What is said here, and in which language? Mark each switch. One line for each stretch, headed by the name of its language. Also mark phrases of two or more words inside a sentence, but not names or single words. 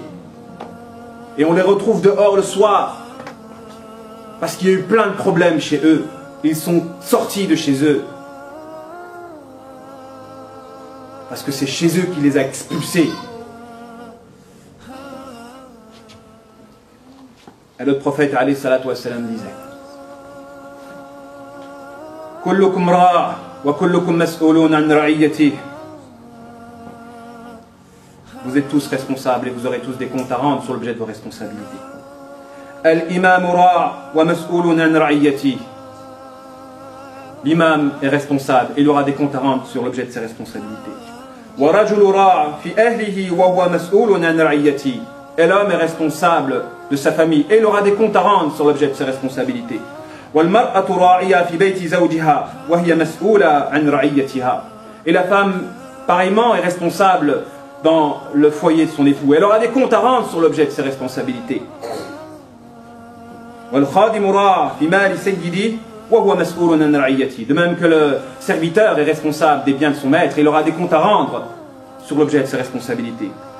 French: Et on les retrouve dehors le soir parce qu'il y a eu plein de problèmes chez eux. Ils sont sortis de chez eux parce que c'est chez eux qui les a expulsés. Et le prophète
Arabic: عليه الصلاة والسلام
French: disait:
Arabic: كلكم راع وكلكم مسؤول عن رعيته.
French: Vous êtes tous responsables et vous aurez tous des comptes à rendre sur l'objet de vos responsabilités.
Arabic: الإمام راع ومسؤول عن رعيته.
French: L'imam est responsable et il aura des comptes à rendre sur l'objet de ses responsabilités.
Arabic: والرجل راع في أهله وهو مسؤول عن رعيته.
French: Et l'homme est responsable de sa famille et il aura des comptes à rendre sur l'objet de ses responsabilités. Et la femme, pareillement, est responsable dans le foyer de son époux. Elle aura des comptes à rendre sur l'objet de ses responsabilités. De même que le serviteur est responsable des biens de son maître, il aura des comptes à rendre sur l'objet de ses responsabilités.